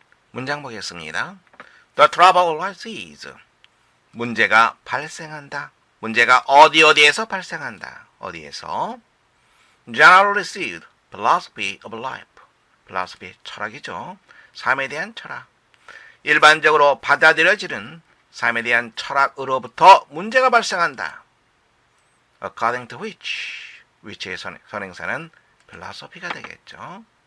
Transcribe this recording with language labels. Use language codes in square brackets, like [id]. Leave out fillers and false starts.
[ko] 문장 보겠습니다. [en] The trouble arises. [ko] 문제가 발생한다. 문제가 어디에서 발생한다. 어디에서? [en] Generally received philosophy of life. [ko] philosophy, 철학이죠. 삶에 대한 철학. 일반적으로 받아들여지는 삶에 대한 철학으로부터 문제가 발생한다. [en] According to which [ko] 의 선행사는 philosophy가 되겠죠.